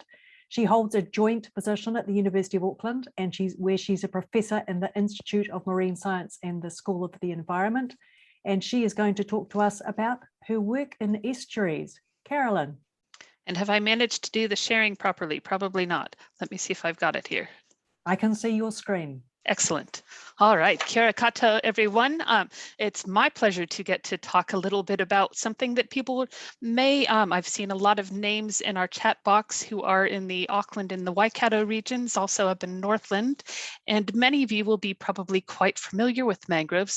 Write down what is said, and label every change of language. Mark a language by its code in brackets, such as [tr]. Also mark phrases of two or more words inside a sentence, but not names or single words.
[en] She holds a joint position at the University of Auckland, and she's a professor in the Institute of Marine Science and the School of the Environment. And she is going to talk to us about her work in estuaries. Carolyn. And have I managed to do the sharing properly? Probably not. Let me see if I've got it here. I can see your screen. Excellent. All right, [mi] kia ora koutou, [en] everyone. It's my pleasure to get to talk a little bit about something that people may, I've seen a lot of names in our chat box who are in the Auckland and the Waikato regions, also up in Northland, and many of you will be probably quite familiar with mangroves.